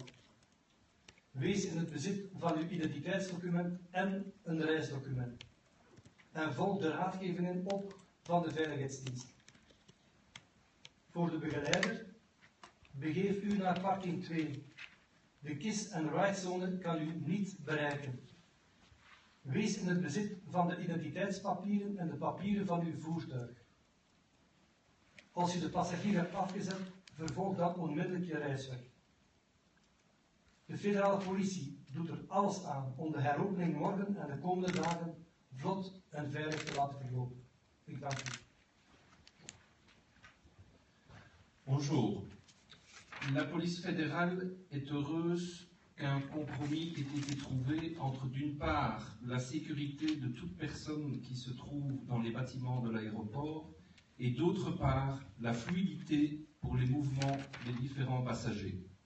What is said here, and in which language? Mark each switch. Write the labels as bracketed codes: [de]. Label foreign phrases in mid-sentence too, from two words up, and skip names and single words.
[nl] Wees in het bezit van uw identiteitsdocument en een reisdocument. En volg de raadgevingen op van de veiligheidsdienst. Voor de begeleider, begeef u naar parking 2. De [en] kiss-and-ride- [nl] zone kan u niet bereiken. Wees in het bezit van de identiteitspapieren en de papieren van uw voertuig. Als u de passagier hebt afgezet, vervolg dan onmiddellijk je reisweg. De federale politie doet er alles aan om de heropening morgen en de komende dagen vlot en veilig te laten verlopen. Ik dank u. [fr] Bonjour. La police fédérale est heureuse qu'un compromis ait été trouvé entre d'une part la sécurité de toute personne qui se trouve dans les bâtiments de l'aéroport et d'autre part la fluidité pour les mouvements des différents passagers.